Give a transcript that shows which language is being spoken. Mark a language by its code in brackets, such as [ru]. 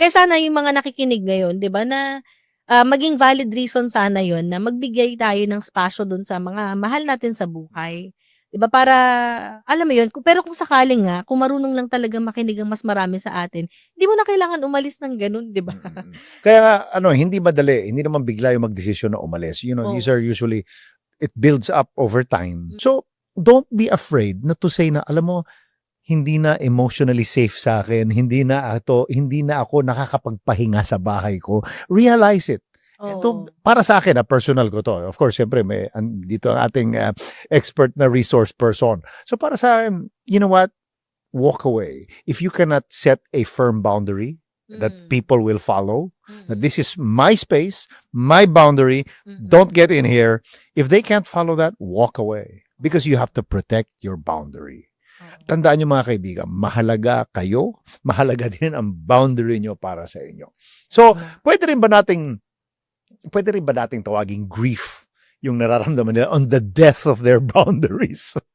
[tl] Kaya sana yung mga nakikinig ngayon, di ba, na maging valid reason sana yon na magbigay tayo ng spasyo dun sa mga mahal natin sa buhay. Diba? Para, alam mo yun, pero kung sakaling nga, kung marunong lang talaga makinig ang mas marami sa atin, hindi mo na kailangan umalis ng ganun, diba? Kaya, hindi madali, hindi naman bigla yung magdesisyon na umalis. [en] These are usually, it builds up over time. [tl] So, [en] don't be afraid [tl] na to say na, alam mo, hindi na emotionally safe sa akin, hindi na ako nakakapagpahinga sa bahay ko. [en] Realize it. [tl] Ito, para sa akin, personal ko to. Of course, siyempre, dito ang ating expert na resource person. [en] So, [tl] para sa akin, [en] you know what? Walk away. If you cannot set a firm boundary that people will follow, that this is my space, my boundary, don't get in here. If they can't follow that, walk away. Because you have to protect your boundary. [tl] Tandaan nyo mga kaibigan, mahalaga kayo, mahalaga din ang boundary nyo para sa inyo. So, pwede rin ba nating tawaging grief yung nararamdaman nila [en] on the death of their boundaries?